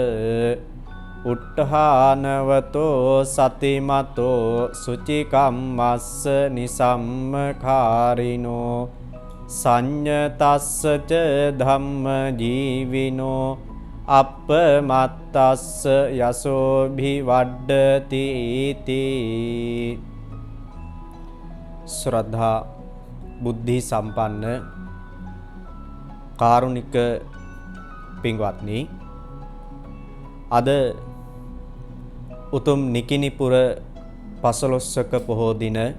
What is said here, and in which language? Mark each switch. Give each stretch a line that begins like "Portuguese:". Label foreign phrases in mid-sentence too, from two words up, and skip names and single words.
Pali: උට්ඨානවතෝ සතිමතෝ සුචිකම්මස්ස නිසම්මකාරිනෝ සංඤතස්ස ච ධම්ම ජීවිනෝ අප්පමත්තස්ස යසෝභි වඩ්ඩති තී.
Sinhala: ශ්‍රද්ධා බුද්ධි සම්පන්න කාරුණික පින්වත්නි, අද උතුම් නිකිණිපුර පසළොස්වක පොහෝ දින